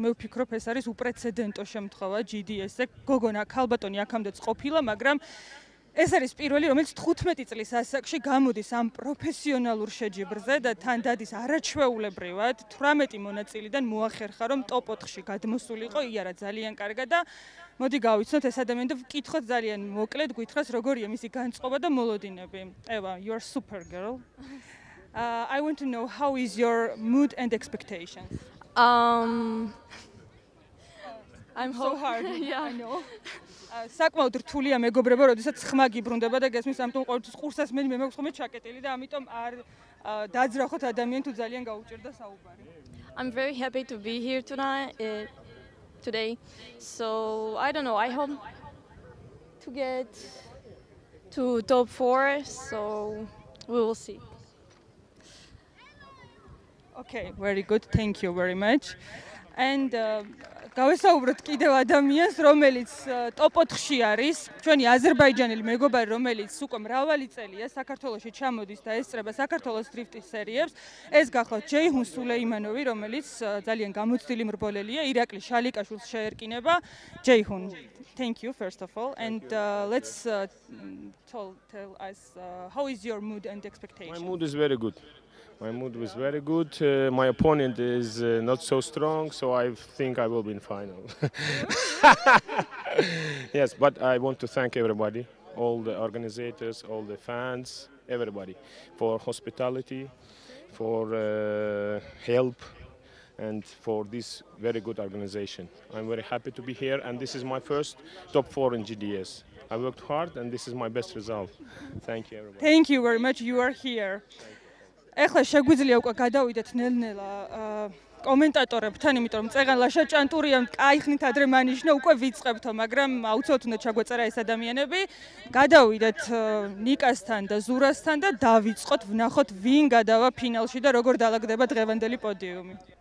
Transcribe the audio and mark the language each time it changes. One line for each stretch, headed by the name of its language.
Georgian: მე ვფიქრობ, ეს არის უპრეცედენტო შემთხვევა GDS-ზე. გოგონა ქალბატონი აქამდეც ყოფილა, მაგრამ ეს არის პირველი, რომელიც 15 წლის ასაკში გამოდის ამ პროფესიონალურ შეჯიბრზე და თან დადის არაჩვეულებრივად 18 მონაწილიდან მოახერხა, რომ ტოპ 4-ში გადმოსულიყო. იარა ძალიან კარგად და მოდი გავიცნოთ ეს ადამიანი და ვკითხოთ ძალიან მოკლედ, გითხრას როგორია მისი განწყობა და მოლოდინები.
English: Eva, you are super girl. I want to know how is your mood and expectations? I'm so hard. Yeah. I know.
Georgian: საკმაოდ რთულია მეგობრებო, როდესაც ხმა გიბრუნდება და გესმის, ამიტომ ყოველთვის ყურსას მე მექვს ხოლმე ჩაკეტილი და ამიტომ არ დაძრახოთ ადამიანი თუ ძალიან გაუჭირდა საუბარი.
English: I'm very happy to be here today. So I don't know. I hope to get to top 4. So we will see. Okay, very good. Thank you very much.
Georgian: And გავესაუბროთ კიდევ ადამიანს, რომელიც ტოპ 4-ში არის. ჩვენი აზერბაიჯანელი მეგობარი, რომელიც უკვე მრავალი წელია საქართველოში ჩამოდის და ესწრება საქართველოს დრიფტის სერიებს. ეს გახლავთ ჯეიჰუნ სულეიმანოვი, რომელიც ძალიან გამოცდილი მრბოლელია, ირაკლი შალიკაშვილს შეერკინება.
English: ჯეიჰუნ, thank you first of all, and let's tell us how is your mood and expectation? My mood is very good. My mood was very good. My opponent is not so strong, so I think I will be in final. Yes, but I want to thank everybody, all the organizers, all the fans, everybody, for hospitality, for help, and for this very good organization. I'm very happy to be here, and this is my first top 4 in GDS. I worked hard, and this is my best result. Thank you, everybody. Thank you very much. You are here.
Georgian: ეხლა შეგვიძლია უკვე გადავიდეთ ნელ-ნელა კომენტატორებთან, იმიტომ რომ წეგან ლაშაჭანტურია, კაი ხნით ადრე მანიშნა, უკვე ვიწყებთო, მაგრამ აუცილებლად უნდა ჩაგვეწერა ეს ადამიანები. გადავიდეთ ნიკასთან და ზურასთან და დავიწყოთ, ვნახოთ ვინ გადავა ფინალში და როგორ დაალაგდება დღევანდელი პოდიუმი.